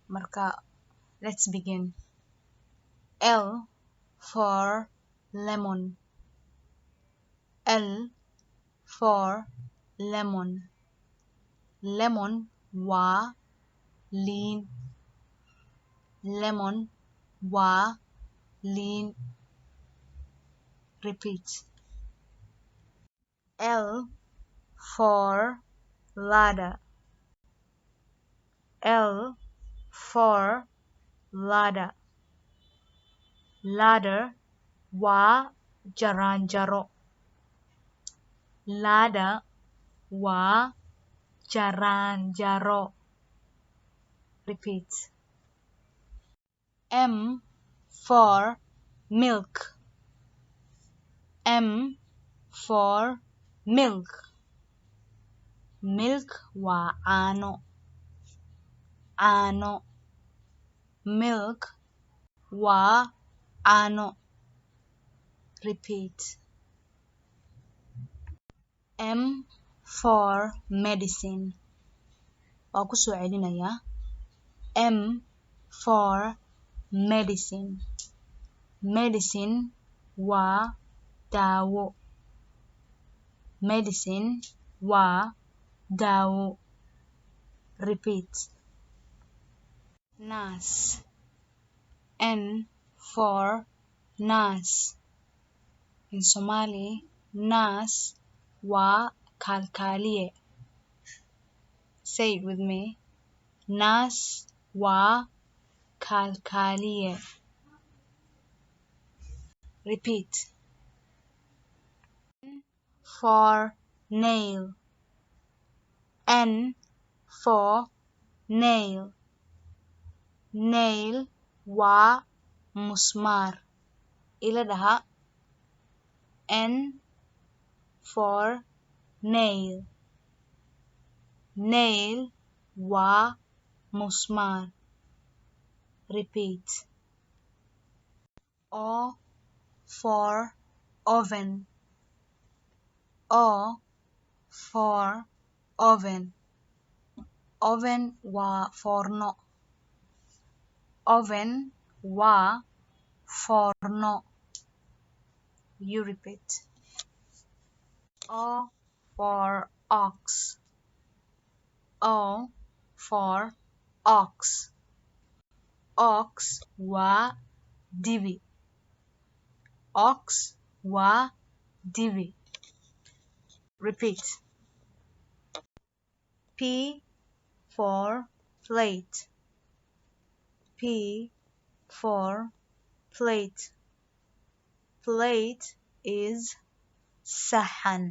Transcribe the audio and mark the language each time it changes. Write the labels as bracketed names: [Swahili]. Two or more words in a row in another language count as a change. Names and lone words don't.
[Somali] Marka, [English] let's begin. L for lemon. L for lemon. [Somali] Lemon waa liin. Lemon waa liin. [English] Repeat. L for ladder. L for ladder. [Somali] Ladder waa jaranjaro. Ladder waa jaranjaro. [English] Repeat. M for milk. M for milk. [Somali] Milk waa caano. Caano. Milk waa caano. [English] Repeat. M for medicine. [Somali] Waa ku soo celinayaa. [English] M for medicine. [Somali] Medicine waa daawo. Medicine waa daawo. [English] Repeat. Nurse. N for nurse. In Somali, [Somali] nurse waa kalkaaliye. [English] Say it with me. [Somali] Nurse waa kalkaaliye. [English] Repeat. N for nail. N for nail. [Somali] Nail waa musmaar. Ila dhaha. [English] N for nail. [Somali] Nail waa musmaar. [English] Repeat. O for oven. O for oven. [Somali] Oven waa foorno. Oven waa foorno. [English] You repeat. O for ox. O for ox. [Somali] Ox waa dibi. Ox waa dibi. [English] Repeat. P for plate. P for plate. Plate is sahan.